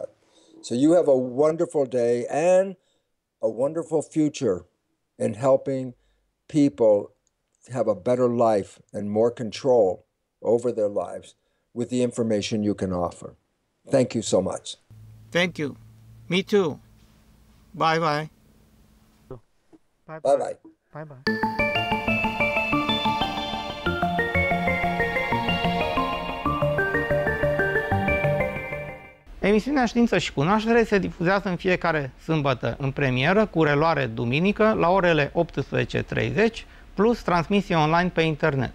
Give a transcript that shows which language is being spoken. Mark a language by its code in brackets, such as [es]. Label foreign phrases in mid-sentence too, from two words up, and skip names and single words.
[en] So you have a wonderful day and a wonderful future in helping people have a better life and more control over their lives with the information you can offer. Thank you so much. Thank you. Me too. Bye-bye. Bye-bye. Bye-bye. [ro] Emisiunea Știință și Cunoaștere se difuzează în fiecare sâmbătă în premieră, cu reluare duminică, la orele 18:30, plus transmisie online pe internet.